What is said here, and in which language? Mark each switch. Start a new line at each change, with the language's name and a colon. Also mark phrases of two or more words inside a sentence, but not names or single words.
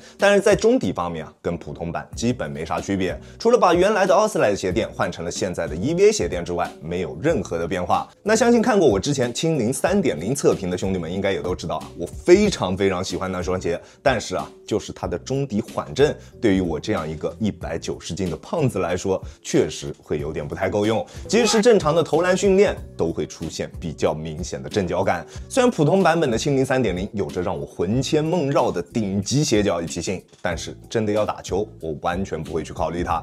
Chinese: 但是在中底方面跟普通版基本沒啥區別，除了把原來的奧斯萊的鞋墊換成了現在的 EVA 鞋墊之外，沒有任何的變化。那相信看過我之前蜻蜓 3.0 測評的兄弟們應該也都知道啊，我非常喜歡那雙鞋，但是啊，就是它的中底缓震，對於我這樣一個190斤的胖子來說，確實會有點不太夠用。即使正常的投籃訓練，都會出現比較明顯的震腳感。雖然普通版本的蜻蜓 3.0 有着讓我魂牽夢繞的頂級鞋腳一體性，但是真的要打球，我完全不會去考慮它。